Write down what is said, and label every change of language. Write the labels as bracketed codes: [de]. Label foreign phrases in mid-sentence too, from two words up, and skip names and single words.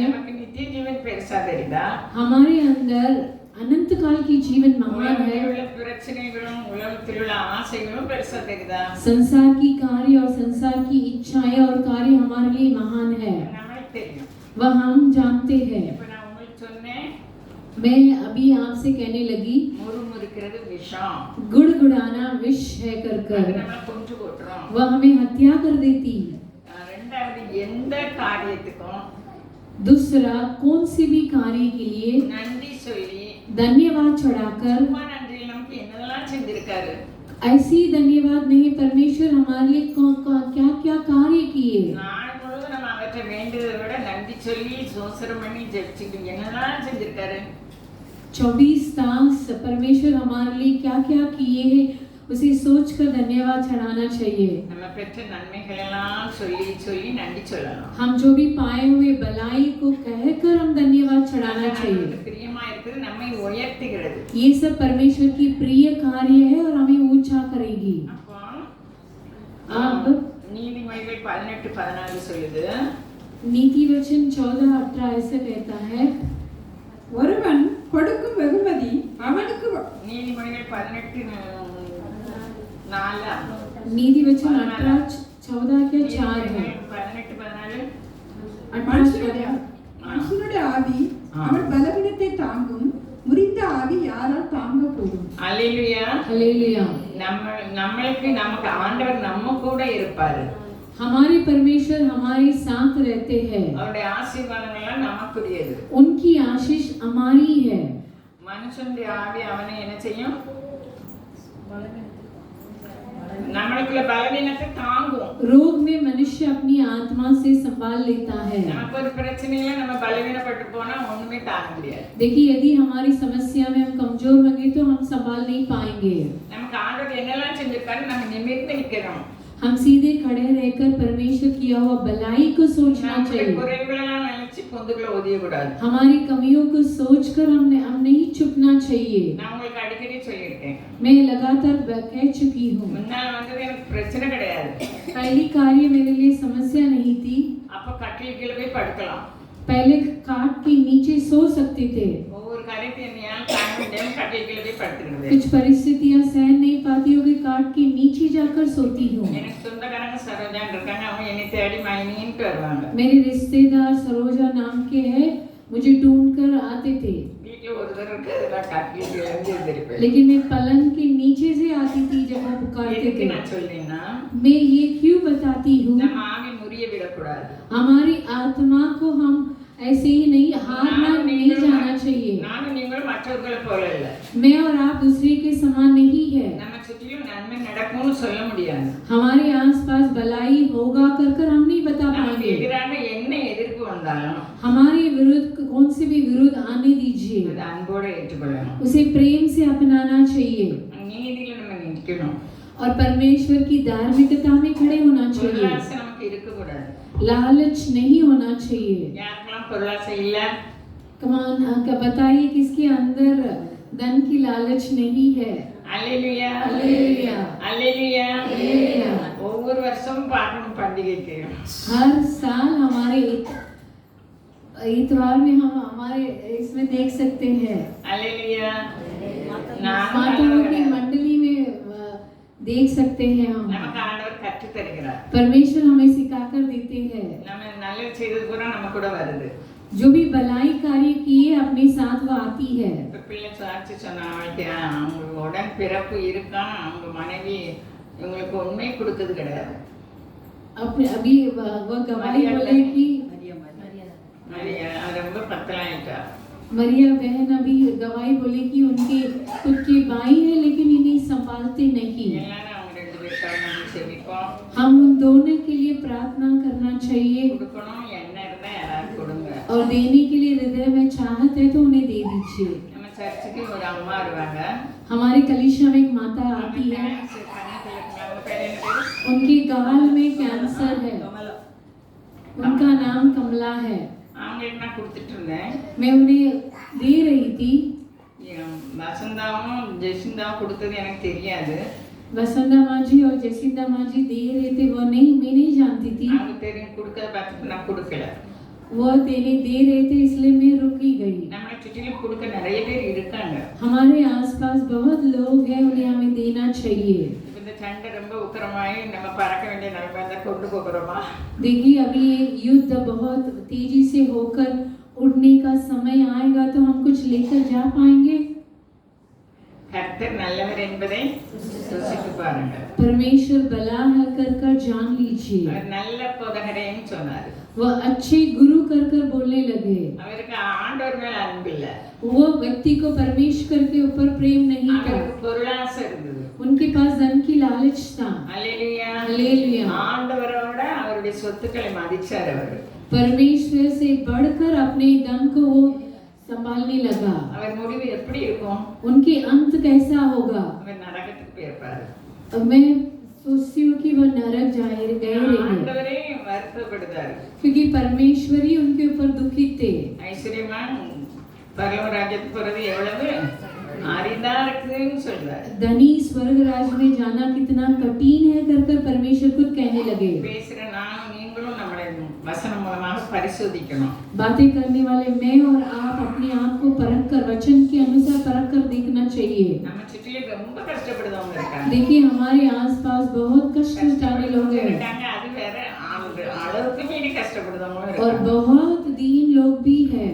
[ta] நமக்கு நித்திய ஜீவன் பெருசா தெரியுதா? [hi] हमारे अंदर अनंत काल की जीवन महान है, [ta] உலகத்தில் உள்ள பிரச்சனைகளும் உலகத்தில் உள்ள ஆசைகளும் பெருசா தெரியுதா? [hi] संसार की कार्य और संसार की इच्छाएं और कार्य हमारे लिए महान है, [ta] நம்மளுக்கு தெரியும். [hi] वह हम जानते हैं। [ta] இப்ப நான் உங்களுக்கு சொன்னேன், [hi] मैं अभी आपसे कहने लगी, [ta] முறுமுறுக்கிறது விஷம். [hi] गुड़गुड़ाना विष है कर [ta] அது [hi] कर [ta] நம்மளை கொன்று போட்டுரும். [hi] वह हमें हत्या कर देती। [ta] ரெண்டாவது, எந்த காரியத்துக்கும் [hi] दूसरा, कौन सी भी कार्य के लिए [ta] நன்றி சொல்லி [hi] धन्यवाद चढ़ाकर, [ta] சும்மா நன்றி நமக்கு என்னெல்லாம் செஞ்சிருக்காரு. [hi] ऐसी धन्यवाद नहीं, परमेश्वर हमारे लिए क्या क्या कार्य किए। [ta] நாள் முழுவதும் நம்ம அவற்றை வேண்டியதை விட நன்றி சொல்லி சோசரம் பண்ணி ஜெபிச்சுட்டு என்னெல்லாம் செஞ்சிருக்காரு. [hi] 24 तास परमेश्वर हमारे लिए क्या क्या किए हैं, उसे सोचकर धन्यवाद चढ़ाना चाहिए। [ta] நம்ம பெற்ற நன்மைகள் எல்லாம் சொல்லி சொல்லி நன்றி சொல்லலாம். [hi] हम जो भी पाए हुए भलाई को कहकर हम धन्यवाद चढ़ाना चाहिए। [ta] நமக்கு பிரியமா இருக்குது, நம்மை உயர்த்துகிறது. [hi] ये सब परमेश्वर की प्रिय कार्य है और हमें ऊंचा करेगी। [ta] அப்போ [hi] अब [ta] நீதிமொழிகள் 18:14 சொல்லுது, [hi] नीति वचन 14:18 ऐसा कहता है, [ta] ஒருவன் கொடுக்கும் வெகுமதி அவனுக்கு நீதிமொழிகள் 18:4 [hi] नीति वचन 18:14 के 4 है। 18:14 [ta] மனுஷனுடைய ஆவி அவன் பலவீனத்தை தாங்கும், முறிந்த ஆவி யாரால் தாங்க கூடும்? அல்லேலூயா. [hi] हालेलुया। [ta] நமக்கு ஆண்டவர் நம்ம கூட இருப்பாரு. [hi] हमारे परमेश्वर हमारे साथ रहते हैं, [ta] அவருடைய ஆசீர்வாதங்கள் எல்லாம் நமக்குரியது. [hi] उनकी आशीष हमारी है। [ta] மனுஷனுடைய ஆவி அவனை என்ன செய்யும்? நம்மளுக்குள்ள பலவீனத்தை தாங்கும். [hi] रोग में मनुष्य अपनी आत्मा से संभाल लेता है। [ta] நமக்கு ஒரு பிரச்சனையில நம்ம பலவீனப்பட்டு போனா ஒண்ணுமே தாங்க முடியாது. [hi] देखिए, यदि हमारी समस्या में हम कमजोर होंगे तो हम संभाल नहीं पाएंगे। [ta] நமக்கு ஆண்டவர் என்னெல்லாம் செஞ்சிருக்காரு நம்ம நிமிர்ந்து நிக்கிறோம். [hi] हम सीधे खड़े रहकर परमेश्वर किया हुआ भलाई को सोचना [ta] நம்முடைய [hi] चाहिए। [ta] குறைகளெல்லாம் நினைச்சு பொந்துக்குள்ள ஒதியக்கூடாது. [hi] हमारी कमियों को सोचकर हम नहीं चुकना चाहिए। [ta] நான் உங்களுக்கு அடிக்கடி சொல்லியிருக்கேன், [hi] मैं लगातार कह चुकी हूँ, [ta] முன்னால் வந்தது எனக்கு பிரச்சனை கிடையாது. [hi] पहली कार्य मेरे लिए समस्या नहीं थी। [ta] அப்ப கட்டில் கீழே போய் படுக்கலாம். [hi] पहले काट के नीचे सो सकते थे। [ta] ஒவ்வொரு காரியத்தை என்னையால் தாங்க முடியாம கட்டில் கீழே போய் படுத்துக்கிடுவேன். [hi] कुछ परिस्थितियां सहन नहीं पाती होगी, काट के नीचे जाकर सोती हूँ। [ta] எனக்கு சொந்தக்காரங்க சரோஜான் இருக்காங்க, அவங்க என்னை தேடி மைனின்ட்டு வருவாங்க. [hi] मेरे रिश्तेदार सरोजा नाम के हैं, मुझे ढूंढ कर आते थे, [ta] வீட்டுல ஒருத்தர் இருக்கு, நான் கட்டில் கீழே இருந்து எந்திரிப்பேன். [hi] लेकिन मैं पलंग के नीचे से आती थी जब वो पुकारते [ta] எதுக்கு [hi] थे। [ta] நான் சொல்றேன்னா, [hi] मैं ये क्यों बताती हूँ, [ta] நம்ம ஆவி முறிய விடக்கூடாது. [hi] हमारी आत्मा को हम ऐसे ही नहीं हारना नहीं जाना [ta] மற்றவர்களை போல இல்ல. [hi] मैं और आप दूसरे के समान नहीं है। [ta] நம்ம சுற்றிலும் நன்மை நடக்கும்னு சொல்ல முடியாது. [hi] हमारे आसपास भलाई होगा कर कर हम नहीं बता [ta] நமக்கு [hi] पाएंगे। [ta] எதிராக என்ன எதிர்ப்பு வந்தாலும் [hi] हमारे विरुद्ध कौन से भी विरुद्ध आने दीजिए, [ta] அதை அன்போடு ஏற்றுக்கொள்ளணும். [hi] उसे प्रेम से अपनाना चाहिए [ta] நீதியில நம்ம நிற்கணும். [hi] और परमेश्वर की धार्मिकता में खड़े होना चाहिए। [ta] பொருளாசை நமக்கு இருக்கக்கூடாது. [hi] लालच नहीं होना चाहिए। [ta] யாருக்கெல்லாம் பொருளாசை இல்ல? [hi] कमान बताइए किसके अंदर धन की लालच नहीं है। [ta] அல்லேலூயா, அல்லேலூயா, அல்லேலூயா. அல்லேலூயா। ஒவ்வொரு வருஷமும் பார்க்கணும் பண்டிகைக்கு. [hi] हर साल हमारे इतवार में हम हमारे इसमें देख सकते हैं, [ta] அல்லேலூயா. [hi] माताओं की मंडली में देख सकते हैं हम। [ta] நமக்கு ஆண்டவர் கற்றுத் தருகிறார். [hi] परमेश्वर हमें सिखाकर देते हैं। [ta] நம்ம நல்லது செய்தது பூரா நம்ம கூட வருது. [hi] जो भी भलाई कार्य किए अपने साथ वो आती है। [ta] இப்ப பிள்ளை சாட்சி சொன்னாங்க, அவங்க உடன் பிறப்பு இருக்கான், அவங்க மனைவி இவங்களுக்கு உண்மை கொடுத்தது கிடையாது. [hi] अपने अभी वो गवाही बोले कि [ta] மரியா ரொம்ப பத்தலாயிட்டா. [hi] मरिया बहन अभी गवाही बोले कि उनके खुद के भाई है लेकिन इन्हें संभालते नहीं। [ta] எல்லாரும் அவங்க ரெண்டு பேருக்காக நம்ம செபிப்போம். [hi] हम उन दोनों के लिए प्रार्थना करना चाहिए [ta] கொடுக்கணும், என்ன இருந்தா யாராவது கொடுங்க. [hi] और देने के लिए हृदय में चाहत है तो उन्हें दे दीजिए। [ta] நம்ம சர்ச்சுக்கு ஒரு அம்மா வருவாங்க. [hi] हमारी कलीसिया में एक माता आती है, [ta] அவங்க பேர் என்ன பேரு? [hi] उनके गाल में कैंसर है, उनका नाम कमला है। [ta] அவங்களுக்கு நான் கொடுத்துட்டு இருந்தேன். [hi] मैं उन्हें दे रही थी। [ta] வசந்தாவும் ஜெசிந்தாவும் கொடுத்தது எனக்கு தெரியாது. [hi] वसंता माँ जी और जसिंदा माँ जी दे रहे थे, वो नहीं, मैं नहीं जानती थी। [ta] அவங்க தெரியும் கொடுக்கறத பார்த்துட்டு நான் கொடுக்கல. [hi] वो देने दे रहे थे इसलिए मैं रुकी गई। [ta] நம்மளை சுற்றிலும் கொடுக்க நிறைய பேர் இருக்காங்க. [hi] हमारे आसपास बहुत लोग हैं, उन्हें हमें देना चाहिए। [ta] இப்ப இந்த சண்டை ரொம்ப உக்கிரமாயி நம்ம பறக்க வேண்டிய நிலைமை இருந்தா கொண்டு போகிறோமா? [hi] देखिए अभी ये युद्ध बहुत तेजी से होकर उड़ने का समय आएगा तो हम कुछ लेकर जा पाएंगे। [ta] கர்த்தர் நல்லவர் என்பதை ருசித்து பாருங்க. [hi] परमेश्वर भला है कर कर जान लीजिए। [ta] அவர் நல்ல போதகரேன்னு சொன்னாரு. [hi] वह अच्छे गुरु कर कर बोलने लगे। [ta] அவருக்கு ஆண்டவர் மேல அன்பு இல்ல. [hi] वो व्यक्ति को परमेश्वर के ऊपर प्रेम नहीं था, [ta] அவருக்கு பொருளாசை இருந்தது. [hi] उनके पास धन की लालच था। [ta] அல்லேலூயா, [hi] हालेलुया। [ta] ஆண்டவரோட அவருடைய சொத்துக்களை மதிச்சார் அவர். [hi] परमेश्वर से बढ़कर अपने धन को वो संभालने लगा। [ta] அவர் முடிவு எப்படி இருக்கும்? [hi] उनके अंत कैसा होगा? [ta] அவர் நரகத்துக்கு போயிருப்பாரு. [hi] अब मैं सोचती हूँ कि वो नरक गए रहेंगे [ta] ஆண்டவரே வருத்தப்படுதாரு. [hi] क्योंकि परमेश्वर ही उनके ऊपर दुखित थे। [ta] ஐஸ்வர்யமா பரலோக ராஜ்யத்துக்கு போறது எவ்வளவு அரிதா இருக்குன்னு சொல்றாரு. [hi] धनी स्वर्ग राज्य में जाना कितना कठिन है कर कर परमेश्वर खुद कहने लगे। [ta] பேசுற நானும் நீங்களும் நம்மளை வசனம் மூலமாக பரிசோதிக்கணும். [hi] बातें करने वाले मैं और आप अपने आप को परख कर वचन के अनुसार परख कर देखना चाहिए। [ta] நம்ம சுற்றிலும் ரொம்ப கஷ்டப்படுறவங்க இருக்காங்க. [hi] देखिए हमारे आसपास बहुत कष्ट उठाने लोग हैं [ta] இருக்காங்க, அது வேற அளவுக்கு மீறி கஷ்டப்படுறவங்களும் [hi] और [ta] இருக்காங்க. [hi] बहुत दीन लोग भी हैं।